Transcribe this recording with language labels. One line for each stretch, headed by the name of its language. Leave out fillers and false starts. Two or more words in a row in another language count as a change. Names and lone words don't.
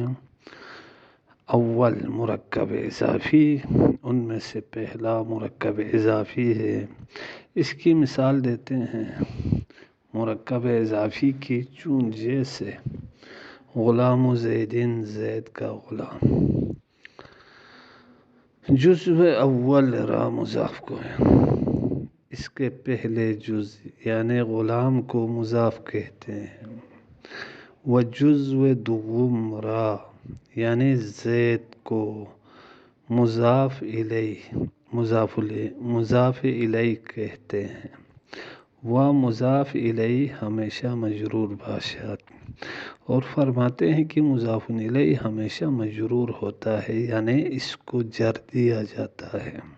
Urdu: اول مرکب اضافی، ان میں سے پہلا مرکب اضافی ہے۔ اس کی مثال دیتے ہیں مرکب اضافی کی چون جیسے غلام زیدن، زید کا غلام۔
Persian: جزء اول را مضاف
Urdu: کو ہے، اس کے پہلے جز یعنی غلام کو مضاف کہتے ہیں۔
Persian: و جزء دوم را
Urdu: یعنی زید کو مضاف الیہ کہتے ہیں۔
Persian: و مضاف الیہ ہمیشہ مجرور باشد،
Urdu: اور فرماتے ہیں کہ مضاف الیہ ہمیشہ مجرور ہوتا ہے، یعنی اس کو جر دیا جاتا ہے،